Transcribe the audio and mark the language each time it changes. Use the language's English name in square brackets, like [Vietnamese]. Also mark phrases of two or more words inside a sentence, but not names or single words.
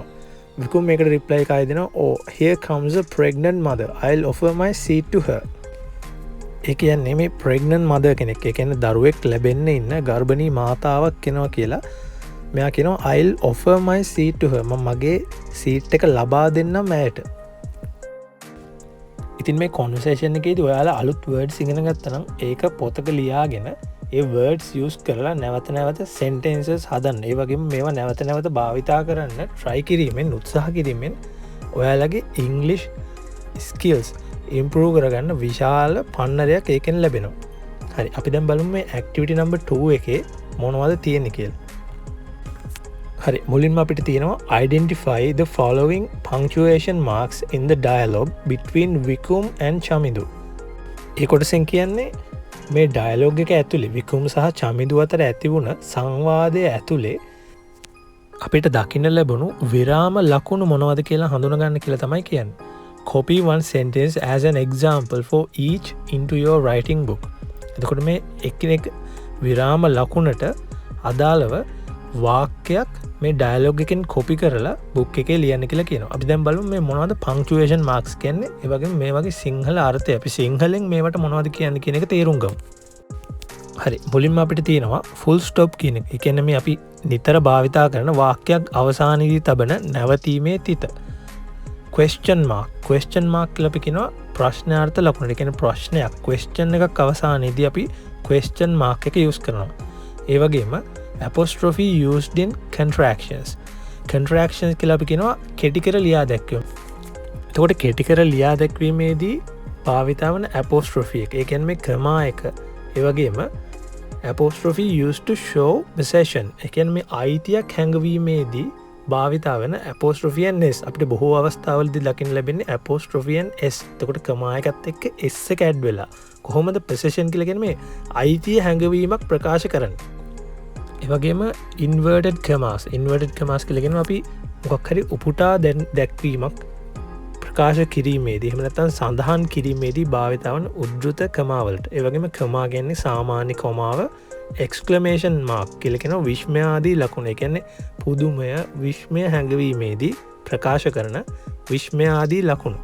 [Sinhala] විකුම් මේකට රිප්ලයි එකයි දෙනවා [English] oh here comes a pregnant mother. I'll offer my seat to her. [Sinhala] ඒ කියන්නේ මේ [English] pregnant mother [Sinhala] කෙනෙක්. ඒ කියන්නේ දරුවෙක් ලැබෙන්න ඉන්න ගර්භණී මාතාවක් කෙනවා කියලා. මෙයා කියනවා [English] I'll offer my seat to her. [Sinhala] මම මගේ සීට් එක ලබා දෙන්නම් ඇයට. ඉතින් මේ conversation එකේදී ඔයාලා අලුත් words ඉගෙන ගත්තා නම් ඒක පොතක ලියාගෙන ඒ [English] words use [Sinhala] කරලා නැවත නැවත sentences හදන්න. ඒ වගේම මේවා නැවත නැවත භාවිතා කරන්න try කිරීමෙන් උත්සාහ කිරීමෙන් ඔයාලගේ [English] English skills improve [Sinhala] කරගන්න විශාල පන්නරයක් ඒකෙන් ලැබෙනවා. හරි අපි දැන් බලමු මේ [English] activity number 2 [Sinhala] එකේ මොනවද තියෙන්නේ කියලා. හරි මුලින්ම අපිට තියෙනවා [English] identify the following punctuation marks in the dialogue between Vikum and Chamidu. [Sinhala] ඒ කොටසෙන් කියන්නේ මේ ඩයලොග් එක ඇතුලේ විකුම් සහ චමිදු අතර ඇති වුණ සංවාදය ඇතුලේ අපිට දකින්න ලැබුණු විරාම ලකුණු මොනවද කියලා හඳුනගන්න කියලා තමයි කියන්නේ. [English] Copy one sentence as an example for each into your writing book. [Sinhala] එතකොට මේ එකිනෙක විරාම ලකුණට අදාළව වාක්‍යයක් මේ ඩයලොග් එකෙන් කොපි කරලා බුක් එකේ ලියන්න කියලා කියනවා. අපි දැන් බලමු මේ මොනවද [English] punctuation marks [Sinhala] කියන්නේ. ඒ වගේම මේ වගේ සිංහල අර්ථය අපි සිංහලෙන් මේවට මොනවද කියන්නේ කියන එක තේරුම් ගමු. හරි මුලින්ම අපිට තියෙනවා [English] full stop [Sinhala] කියන එක. ඒ කියන්නේ මේ අපි නිතර භාවිතා කරන වාක්‍යයක් අවසානයේදී තබන නැවතීමේ තිත. [English] question mark [Sinhala] කියලා අපි කියනවා ප්‍රශ්නාර්ථ ලකුණ. ඒ කියන්නේ ප්‍රශ්නයක් question එකක් අවසානයේදී අපි [English] question mark [Sinhala] එක use කරනවා. ඒ වගේම [English] apostrophe used in contractions [Sinhala] කියලා අපි කියනවා කෙටි කර ලියා දැක්වීම. එතකොට කෙටි කර ලියා දැක්වීමේදී භාවිතා වන apostrophe එක. ඒ කියන්නේ මේ කමා එක. ඒ වගේම [English] apostrophe used to show possession. [Sinhala] ඒ කියන්නේ මේ අයිතියක් හැඟවීමේදී භාවිතා වෙන [English] apostrophe and s. [Sinhala] අපිට බොහෝ අවස්ථාවලදී දකින්න ලැබෙන්නේ [English] apostrophe and s. [Sinhala] එතකොට කමා එකත් එක්ක s එක ඇඩ් වෙලා කොහොමද possession කියලා කියන්නේ මේ අයිතිය හැඟවීමක් ප්‍රකාශ කරන්නේ. ඒ වගේම [English] inverted commas [Sinhala] කියලා කියනවා අපි මොකක් හරි උපුටා දැක්වීමක් ප්‍රකාශ කිරීමේදී එහෙම නැත්නම් සඳහන් කිරීමේදී භාවිත වන උද්දෘත කමාවලට ඒ වගේම කමා කියන්නේ සාමාන්‍ය කොමාව [English] exclamation mark [Sinhala] කියලා කියන විස්මයාදී ලකුණ. ඒ කියන්නේ පුදුමය විස්මය හැඟවීමේදී ප්‍රකාශ කරන විස්මයාදී ලකුණු.